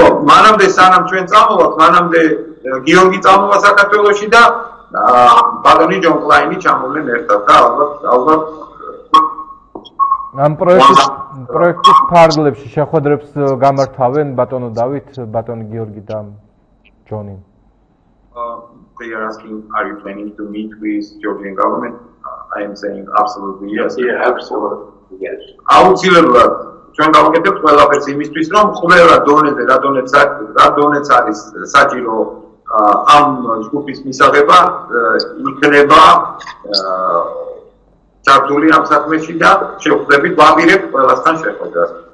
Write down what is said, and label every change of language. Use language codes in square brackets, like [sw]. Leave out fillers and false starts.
[ka] მანამდე სანამ ჩვენ წამოვართ, მანამდე გიორგი წამოვა საქართველოში და ბატონი ჯონ კლაინი ჩამოვლენ ერთად და ალბათ ამ პროექტის ფარგლებში შეხვედრებს გამართავენ ბატონო დავით, ბატონი გიორგი და ჯონი. [en] They are asking, are you planning to meet with Georgian government? I am saying absolutely yes. Yeah, absolutely yes. [ka] აუცილებლად ჩვენ გავაკეთებთ ყველაფერს იმისთვის, რომ ყველა დონეზე, რა დონეც არის საჭირო ამ ჯგუფის მისაღება, იქნება ჩართული ამ საქმეში და შევხვდებით, ვაპირებთ ყველასთან შეხვედრას.